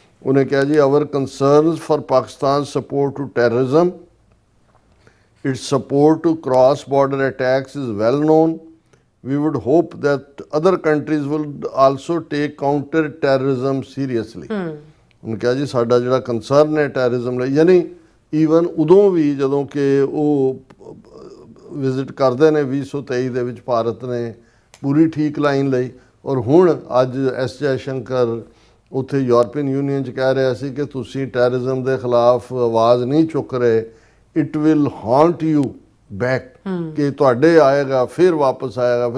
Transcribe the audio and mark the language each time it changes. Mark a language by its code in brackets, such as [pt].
[pa] ਉਹਨੇ ਕਿਹਾ ਜੀ, [en] Our concerns for Pakistan support to terrorism, its support to cross-border attacks is well known. We would hope that other countries will also take counter-terrorism seriously. [pa] ਉਹਨੇ ਕਿਹਾ ਜੀ ਸਾਡਾ ਜਿਹੜਾ ਕੰਸਰਨ ਹੈ ਟੈਰਰਿਜ਼ਮ ਲਈ, ਯਾਨੀ ਈਵਨ ਉਦੋਂ ਵੀ ਜਦੋਂ ਕਿ ਉਹ ਵਿਜ਼ਿਟ ਕਰਦੇ ਨੇ 2023 ਦੇ ਵਿੱਚ ਭਾਰਤ ਨੇ ਪੂਰੀ ਠੀਕ ਲਾਈਨ ਲਈ। ਔਰ ਹੁਣ ਅੱਜ ਐਸ ਜੈਸ਼ੰਕਰ ਉੱਥੇ ਯੂਰਪੀਅਨ ਯੂਨੀਅਨ 'ਚ ਕਹਿ ਰਿਹਾ ਸੀ ਕਿ ਤੁਸੀਂ ਟੈਰਰਿਜ਼ਮ ਦੇ ਖਿਲਾਫ ਆਵਾਜ਼ ਨਹੀਂ ਚੁੱਕ ਰਹੇ, [en] it will haunt you back, [pa] ਕਿ ਤੁਹਾਡੇ ਆਏਗਾ ਫਿਰ ਵਾਪਸ ਆਏਗਾ।